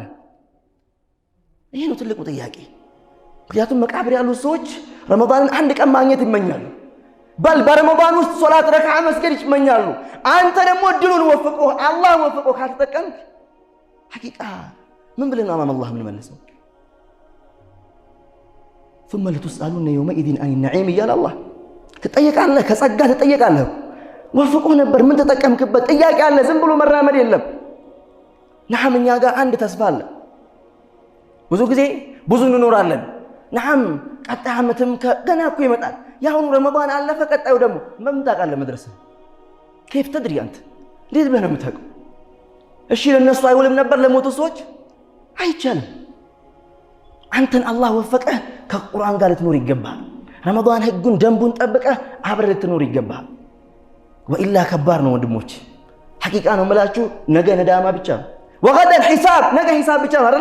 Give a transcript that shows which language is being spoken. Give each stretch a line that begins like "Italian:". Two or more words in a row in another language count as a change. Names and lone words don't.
Amharic: ይሄ ነው ትልቁ ጥያቄ። ምክንያቱም መቃብር ያሉት ሰዎች ረመዳንን አንድ ቀን ማግኘት ይመኛሉ። በል በረመዳን ውስጥ ሶላት ረክዓ መስገድ ይመኛሉ። አንተ ደግሞ እድሉን ወፍቆ አላህ ወፍቆ ካልተጠቀምክ ሐቂቃ ምን ብለን አማም አላህ ምን መልሰው?
Arabic: ثم لتسألون يومئذ عن النعيم
Amharic: እያለ አላህ ትጠየቃለህ፣ ከጸጋ ትጠየቃለህ። ወፍቆ ነበር ምን ተጠቀምክበት? ጥያቄ አለ። ዝም ብሎ መራመድ የለም። ነዓም እኛ ጋር አንድ ተስፋ አለ። ብዙ ጊዜ ብዙ እንኖራለን። ነዓም ቀጣይ ዓመትም ገና እኮ ይመጣል። ያሁኑ ረመዳን አለፈ፣ ቀጣዩ ደግሞ ምን ታውቃለህ? መድረስህ
Arabic: كيف تدري
Amharic: አንተ እንዴት ብለህ ነው የምታውቀው? እሺ ለነሱ አይውልም ነበር ለሞቱ ሰዎች አይቻልም። አንተን አላህ ወፈቀህ ከቁርአን ጋር ልትኖር ይገባል። ረመዳን ህጉን ደንቡን ጠብቀህ አብረህ ልትኖር ይገባል። ወኢላ ከባድ ነው ወንድሞች። ሐቂቃ ነው የምላችሁ። ነገ ነዳማ ብቻ ነው።
Arabic: وغدا حساب፣
Amharic: ነገ ሒሳብ ብቻ ነው አይደል?